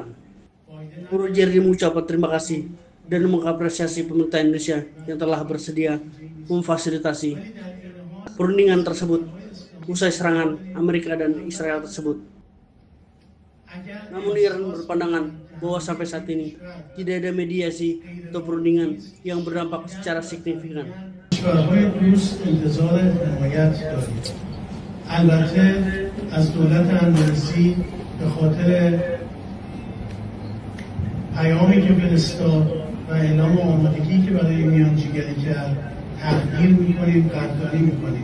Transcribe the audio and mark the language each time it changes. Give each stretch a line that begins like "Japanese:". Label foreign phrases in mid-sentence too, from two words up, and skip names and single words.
Indonesian: Borojerdi mengucapkan terima kasih dan mengapresiasi pemerintah Indonesia yang telah bersedia memfasilitasi perundingan tersebut usai serangan Amerika dan Israel tersebut. Namun Iran berpandangan bahwa sampai saat ini tidak ada mediasi atau perundingan yang berdampak secara signifikan.
Persian: کشورهای دوست انتظار حمایت داریم. البته از دولت اندونزی به خاطر پیامی که فرستاد و اعلام آمادگی که برای میانجیگری کرد تقدیر میکنیم، قدردانی میکنیم.